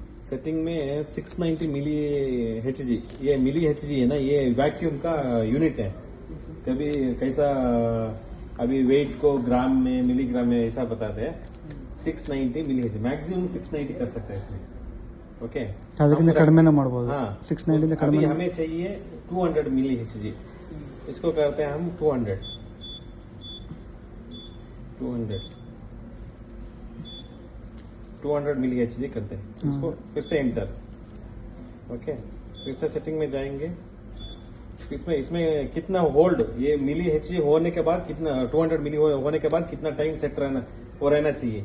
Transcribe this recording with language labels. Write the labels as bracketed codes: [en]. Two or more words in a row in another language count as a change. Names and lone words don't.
[hi] सेटिंग में 690 मिली HG, ये मिली HG है ना, ये वैक्यूम का यूनिट है। कभी कैसा अभी वेट को ग्राम में मिलीग्राम में ऐसा बताते हैं। 690 मिली HG, मैक्सिमम 690 कर सकते हैं इसमें। ओके, [kn] ಅದಕ್ಕಿಂತ ಕಡಿಮೆನೇ ಮಾಡಬಹುದು [hi] हाँ 690 अभी [kn] ಕಡಿಮೆ [hi] हमें चाहिए 200 मिली HG, इसको करते हैं हम 200 मिली HG करते हैं इसको। फिर से एंटर। ओके, फिर से सेटिंग में जाएंगे। इसमें कितना होल्ड, ये मिली HG होने के बाद कितना 200 मिली होने के बाद कितना टाइम सेट रहना चाहिए।